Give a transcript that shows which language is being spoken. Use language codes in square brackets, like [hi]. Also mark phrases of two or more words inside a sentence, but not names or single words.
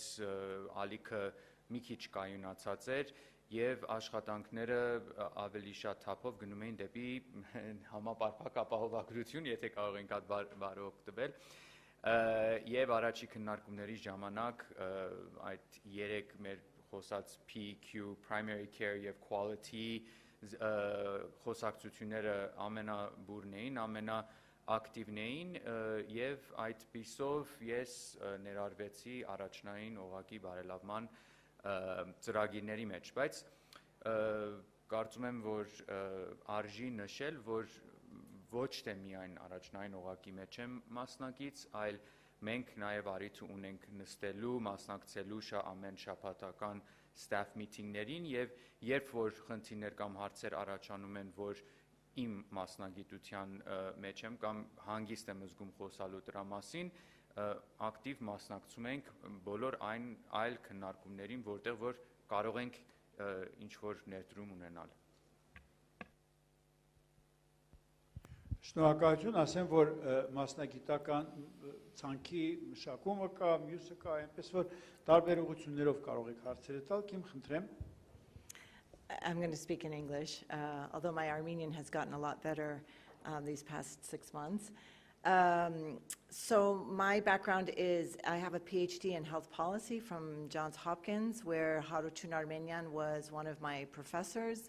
[hy] ալիքը մի քիչ կայունացած էր եւ աշխատանքները ավելի շատ թափով գնում էին դեպի համապարփակ ապահովագրություն, եթե կարող ենք այդ բառը օգտվել։ Եվ առաջի քննարկումների ժամանակ այդ երեք մեր խոսած PQ, [en] primary care [hy] եւ quality խոսակցությունները ամենաբուրն էին, ամենաակտիվն էին եւ այդ պիսով ես ներառվեցի առաջնային օղակի բարելավման ծրագիրների մեջ, բայց կարծում եմ, որ արժի նշել, որ ոչ թե միայն առաջնային օղակի մեջ եմ մասնակից, այլ մենք նաև առիթ ունենք նստելու, մասնակցելու ամեն շաբաթական [en] staff meeting- [hy] ներին եւ երբ որ խնդիրներ կամ հարցեր առաջանում են, որ իմ մասնագիտության մեջ եմ կամ հանգիստ եմ զգում խոսալու դրա մասին, ակտիվ մասնակցում ենք բոլոր այն այլ քննարկումներին, որտեղ որ կարող ենք ինչ որ ներդրում ունենալ։ Շնորհակալություն, ասեմ, որ մասնագիտական ցանկի մշակումը կա, մյուսը կա, այնպես որ տարբեր ուղղություններով կարող եք հարցերը տալ, Կիմ, խնդրեմ։ [en] I'm going to speak in English, although my Armenian has gotten a lot better these past 6 months. So my background is I have a PhD in health policy from Johns Hopkins, where Harutun Armenian was one of my professors.